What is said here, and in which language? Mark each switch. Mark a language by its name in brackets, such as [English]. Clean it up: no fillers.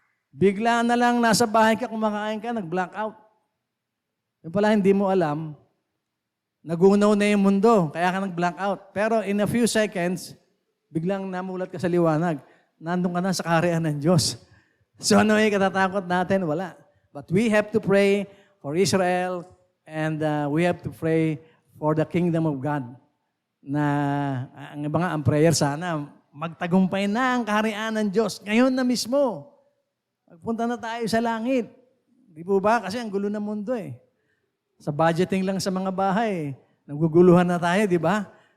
[Filipino] Bigla na lang nasa bahay ka, kumakain ka, nag-blackout. Yung pala hindi mo alam, nagunaw na yung mundo, kaya ka nag-blackout. Pero [English] in a few seconds, [Filipino] biglang namulat ka sa liwanag. Nandun ka na sa kaharian ng Diyos. So ano yung katatakot natin? Wala. [English] But we have to pray for Israel, and we have to pray for the kingdom of God. [Filipino] Na ang prayer sana, magtagumpay na ang kaharian ng Diyos. Ngayon na mismo. Magpunta na tayo sa langit. Di po ba? Kasi ang gulo ng mundo eh. Sa budgeting lang sa mga bahay, naguguluhan na tayo, di ba?